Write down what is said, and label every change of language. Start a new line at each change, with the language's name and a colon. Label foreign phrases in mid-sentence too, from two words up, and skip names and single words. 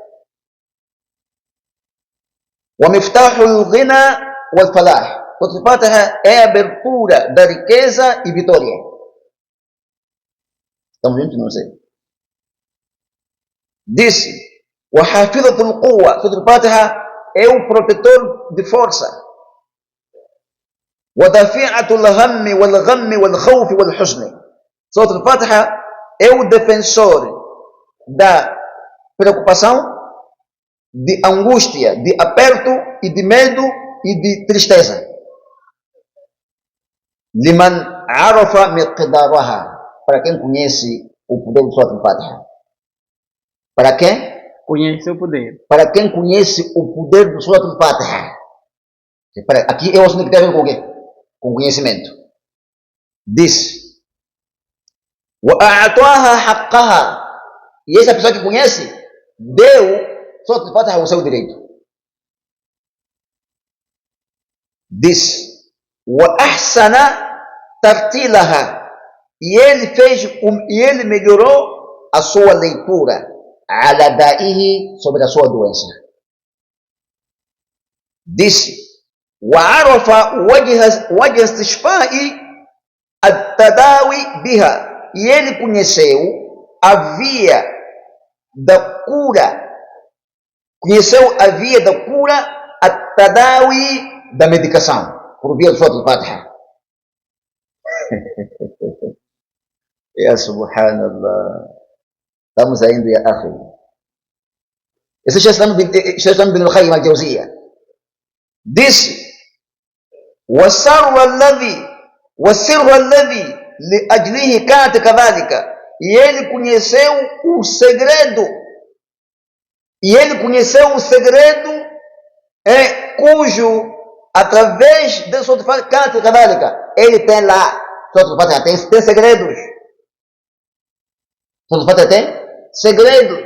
Arabic: ومفتاح الغنى والفلاح,
Portuguese: Suratul Fatiha é a abertura da riqueza e vitória. Estamos juntos? Não sei. Disse:
Arabic: وحافظة القوة,
Portuguese: Suratul Fatiha é um protetor de força.
Arabic: ودافعة الهم والغم والخوف والحزن,
Portuguese: Suratul Fatiha é o defensor da preocupação, de angústia, de aperto e de medo e de tristeza.
Arabic: لمن عرف مقدارها,
Portuguese: para quem conhece o poder do Suratul Fatiha. Para quem? conhece o poder. Para quem conhece o poder do Suratul Fatiha. Aqui é o assunto que tem a ver com o quê? Com conhecimento. Diz:
Arabic: وأعطاها حقها,
Portuguese: e essa pessoa que conhece deu Suratul Fatiha o seu direito. Diz:
Arabic: وأحسن ترتيلها,
Portuguese: e ele melhorou a sua leitura,
Arabic: على دائه,
Portuguese: sobre a sua doença. Disse:
Arabic: وعرف وجه الاستشفاء التداوي بها,
Portuguese: e ele conheceu a via da cura, at-tadawi, da medicação, por via do Suratul Fatiha.
Arabic: يا سبحان الله.
Portuguese: Estamos ainda,
Arabic: يا أخي.
Portuguese: Esse Sheikh Islam ibn al-Qayyim al-Jawziyya disse:
Arabic: وَالسَّرُّ الَّذِي لِأَجْلِهِ كَانَتْ كَذَلِكَ,
Portuguese: e ele conheceu o segredo cujo, através de Suratul Fatiha, ele tem lá, Suratul Fatiha tem segredos. Suratul Fatiha tem segredos.